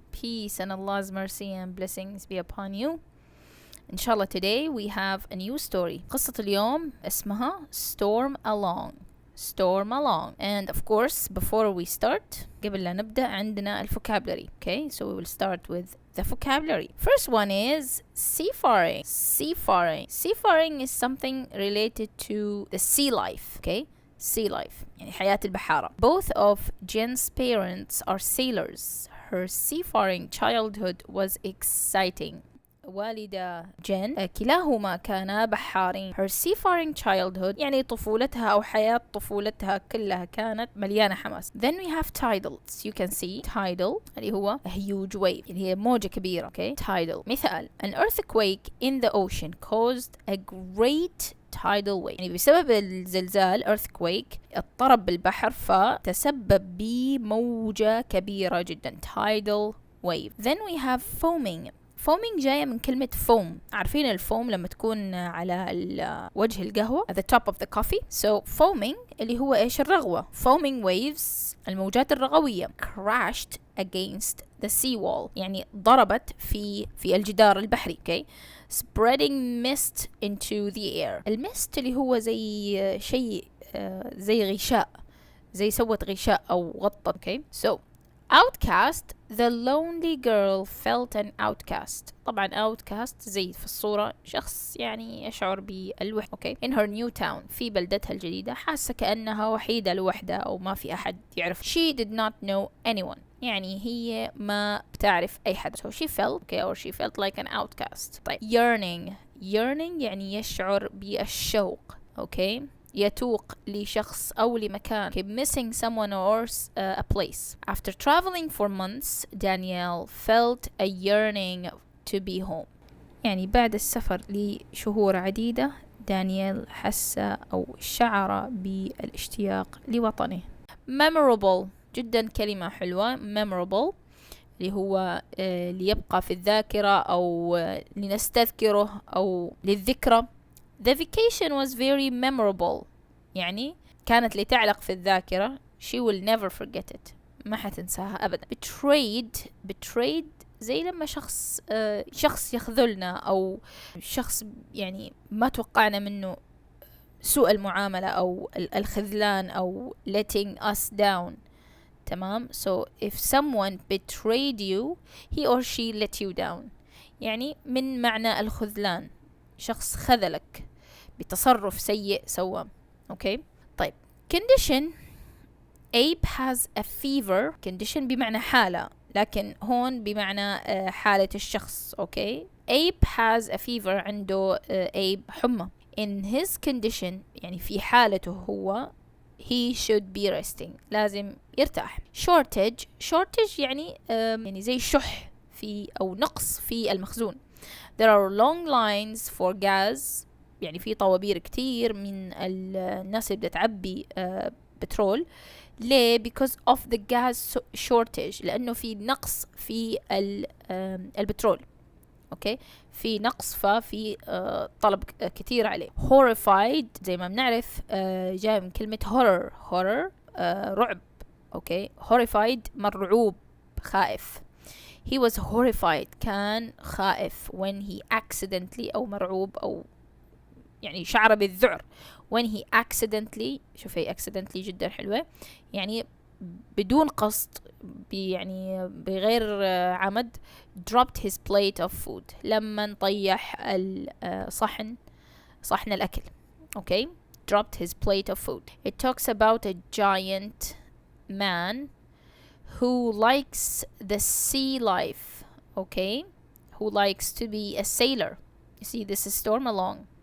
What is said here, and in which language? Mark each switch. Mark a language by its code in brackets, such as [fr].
[en] Peace and Allah's mercy and blessings be upon you. Inshallah today we have a new story. [ar] قصة اليوم اسمها Stormalong. [en] Stormalong. And of course before we start [ar] قبل لا نبدأ عندنا [en] vocabulary. Okay, so we will start with the vocabulary. First one is seafaring. Seafaring. Seafaring is something related to the sea life. Okay, sea life [ar] يعني حياة البحارة. [en] Both of Jen's parents are sailors. Her seafaring childhood was exciting. [ar] والدة جين كلاهما كانا بحارين. [en] Her seafaring childhood [ar] يعني طفولتها أو حياة طفولتها كلها كانت مليانة حماس. [en] Then we have tidals. You can see tidal [ar] اللي هو [en] a huge wave [ar] اللي هي موجة كبيرة. [en] Okay, tidal. [ar] مثال: [en] An earthquake in the ocean caused a great tidal wave. [ar] يعني بسبب الزلزال earthquake اضطرب بالبحر فتسبب بموجة كبيرة جدا. [en] Tidal wave. Then we have foaming. foaming [ar] جاية من كلمة [en] foam. [ar] عارفين الفوم لما تكون على وجه القهوة [en] at the top of the coffee. So foaming [ar] اللي هو إيش؟ الرغوة. [en] foaming waves [ar] الموجات الرغوية [en] crashed against the seawall [ar] يعني ضربت في الجدار البحري. [en] Okay, spreading mist into the air. [ar] المست اللي هو زي شيء زي غشاء، زي سوت غشاء أو غطت. [en] Okay, so outcast. The lonely girl felt an outcast. [ar] طبعا outcast زي في الصورة شخص يعني يشعر بالوحدة. [en] Okay, in her new town [ar] في بلدتها الجديدة حاسة كأنها وحيدة لوحدها أو ما في أحد يعرف. [en] She did not know anyone [ar] يعني هي ما بتعرف أي حد. [en] So she felt okay or she felt like an outcast. [ar] طيب [en] yearning. [ar] yearning يعني يشعر بالشوق. Okay, يتوق لشخص أو لمكان. [en] Okay, missing someone or a place. After traveling for months, Danielle felt a yearning to be home. [ar] يعني بعد السفر لشهور عديدة دانيال حس أو شعر بالاشتياق لوطنه. Memorable جدا كلمة حلوة. memorable اللي هو ليبقى في الذاكرة أو لنستذكره أو للذكرى. [en] The vacation was very memorable [ar] يعني كانت لتعلق في الذاكرة. [en] She will never forget it. [ar] ما حتنساها أبدا. betrayed زي لما شخص يخذلنا أو شخص يعني ما توقعنا منه سوء المعاملة أو الخذلان أو [en] letting us down. [ar] تمام. [en] So if someone betrayed you he or she let you down [ar] يعني من معنى الخذلان، شخص خذلك بتصرف سيء سواه. اوكي طيب condition. [en] Abe has a fever. [ar] condition بمعنى حالة لكن هون بمعنى حالة الشخص. [en] okay Abe has a fever [ar] عنده Abe حمى. [en] in his condition [ar] يعني في حالته هو [en] he should be resting [ar] لازم يرتاح. shortage يعني يعني زي شح في أو نقص في المخزون. [en] There are long lines for gas [ar] يعني في طوابير كتير من الناس اللي بتعبي بترول. ليه؟ [en] because of the gas shortage [ar] لأنه في نقص في البترول. أوكي في نقص ففي طلب كتير عليه. horrified زي ما بنعرف جاي من كلمة horror رعب. أوكي horrified مرعوب خائف. [en] He was horrified [ar] كان خائف [en] when he accidentally [ar] أو مرعوب أو يعني شعر بالذعر [en] when he accidentally. [ar] شوفي accidentally جدا حلوة يعني بدون قصد يعني بغير عمد [en] dropped his plate of food [ar] لما طيح صحن الأكل. [en] okay dropped his plate of food. It talks about a giant man who likes the sea life. okay who likes to be a sailor. you see this is Stormalong.